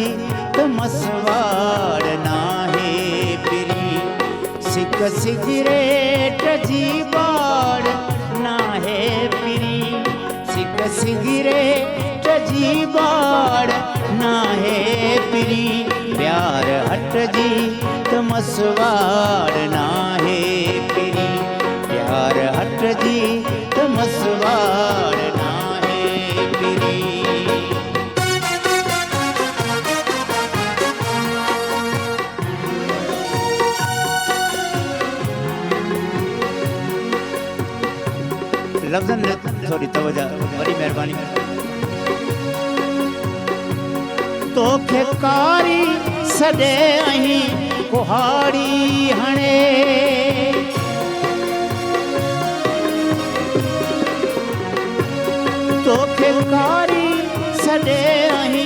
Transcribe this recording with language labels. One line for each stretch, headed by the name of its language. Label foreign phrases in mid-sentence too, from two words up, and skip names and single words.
Sindhi: त मसवाड़ नाहे पिरी, सिक सिगरेट जी बाड़ नाहे पिरी, सिक सिगरेट जी बाड़ नाहे पिरी, प्यार हट जी त मसवाड़ नाहे पिरी, प्यार हट जी त मसवाड़ नाहे पिरी। लफ्ज़न में थोड़ी तवज्जो, बड़ी मेहरबानी। तोखे कारी सॾे अहीं कुहाड़ी हणे, तोखे कारी सॾे अहीं